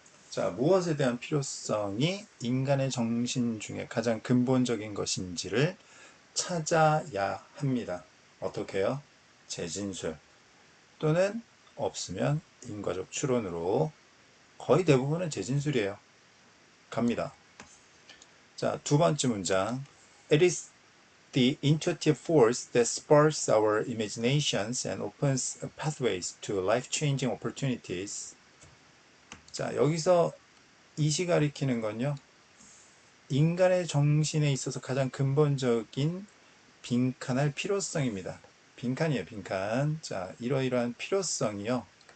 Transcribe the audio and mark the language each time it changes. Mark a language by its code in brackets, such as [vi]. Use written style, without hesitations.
[ko] 자, 무엇에 대한 필요성이 인간의 정신 중에 가장 근본적인 것인지를 찾아야 합니다. 어떻게 해요? 재진술 또는 없으면 인과적 추론으로. 거의 대부분은 재진술이에요. 갑니다. 자, 두 번째 문장. [en] It is the intuitive force that sparks our imaginations and opens pathways to life-changing opportunities. [ko] 자, 여기서 이시 가리키는 건요, 인간의 정신에 있어서 가장 근본적인 빈칸할 필요성입니다. 빈칸이에요, 빈칸. 자, 이러이러한 필요성이요.